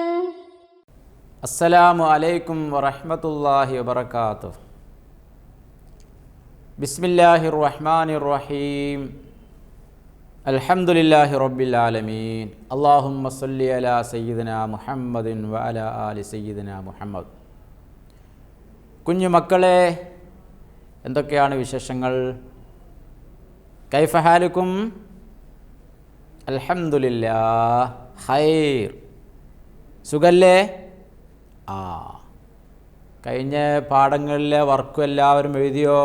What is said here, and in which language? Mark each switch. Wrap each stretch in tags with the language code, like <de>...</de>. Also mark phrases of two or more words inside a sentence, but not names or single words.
<ar>السلام عليكم ورحمة الله وبركاته. بسم الله الرحمن الرحيم. الحمد لله رب العالمين. اللهم صل على سيدنا محمد وعلى آل سيدنا മുഹമ്മദ്.</ar> <ml>കുഞ്ഞു മക്കളെ, എന്തൊക്കെയാണ് വിശേഷങ്ങൾ?</ml> <ar>كيف حالكم؟ الحمد لله خير.</ar> <ml>സുഖല്ലേ? കഴിഞ്ഞ പാഠങ്ങളിലെ വർക്കും എല്ലാവരും എഴുതിയോ?</ml>